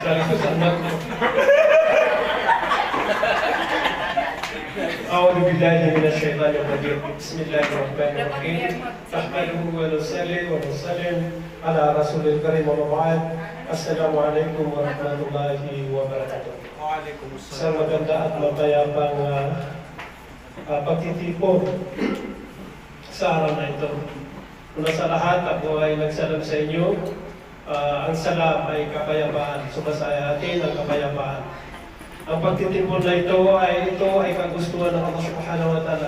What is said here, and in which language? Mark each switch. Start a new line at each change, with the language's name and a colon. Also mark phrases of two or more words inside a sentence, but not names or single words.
Arabic: أعوذ بالله من الشيطان الرجيم بسم الله الرحمن الرحيم نحمده ونصلي ونسلم على رسول الكريم وبعد السلام عليكم ورحمة الله وبركاته.
Filipino: Sa maganda at mapayapang pagtitipon sa araw na ito. Una sa lahat, ako ay nagsalam sa inyo. Ang salam ay kapayapaan. Sumasaya atin ang kapayapaan. Ang pagtitipon na ito ay kagustuhan ng
Arabic: الله سبحانه وتعالى.